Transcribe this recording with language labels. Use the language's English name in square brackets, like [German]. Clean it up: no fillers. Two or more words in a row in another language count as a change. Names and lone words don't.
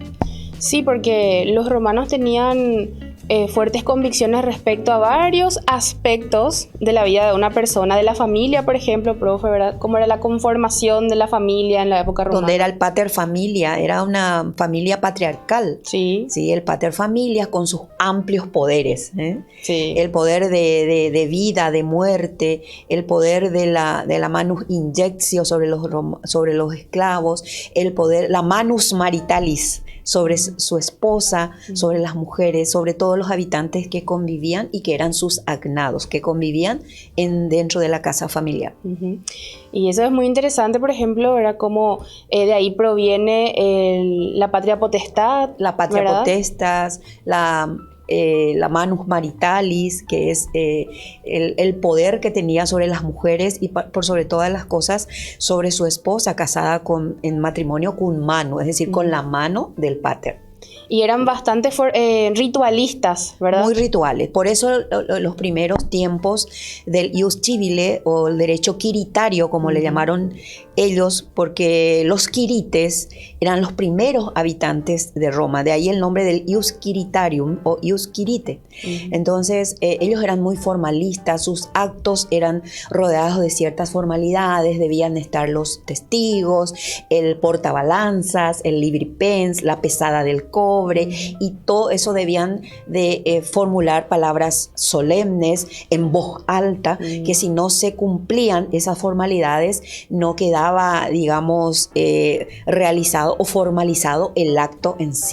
[Spanish] Sí, porque los romanos tenían fuertes convicciones respecto a varios aspectos de la vida de una persona, de la familia, por ejemplo, profe, ¿verdad? Cómo era la conformación de la familia en la época romana. Donde era el [Latin] pater familia, [Spanish] era una familia patriarcal. Sí. Sí, el [Latin] pater familia [Spanish] con sus amplios poderes. Sí. El poder de vida, de muerte, el poder de la [Latin] manus injectio [Spanish] sobre los esclavos, el poder, la [Latin] manus maritalis [Spanish] sobre su esposa, sobre las mujeres, sobre todos los habitantes que convivían y que eran sus agnados, que convivían dentro de la casa familiar. Y eso es muy interesante, por ejemplo, ¿verdad? Como de ahí proviene la patria potestad. [Latin] La patria potestas, la manus maritalis, [Spanish] que es el poder que tenía sobre las mujeres y por sobre todas las cosas sobre su esposa casada en matrimonio con mano, es decir, con la mano del pater. Y eran bastante ritualistas, ¿verdad? Muy rituales. Por eso los primeros tiempos del [Latin] ius civile [Spanish] o el derecho quiritario, como le llamaron ellos, porque los quirites eran los primeros habitantes de Roma. De ahí el nombre del [Latin] ius quiritarium o ius quirite. [Spanish] Entonces, ellos eran muy formalistas, sus actos eran rodeados de ciertas formalidades, debían estar los testigos, el portabalanzas, el libripens, la pesada del cobre, y todo eso debían de formular palabras solemnes en voz alta, que si no se cumplían esas formalidades no quedaba, digamos, realizado o formalizado el acto en sí.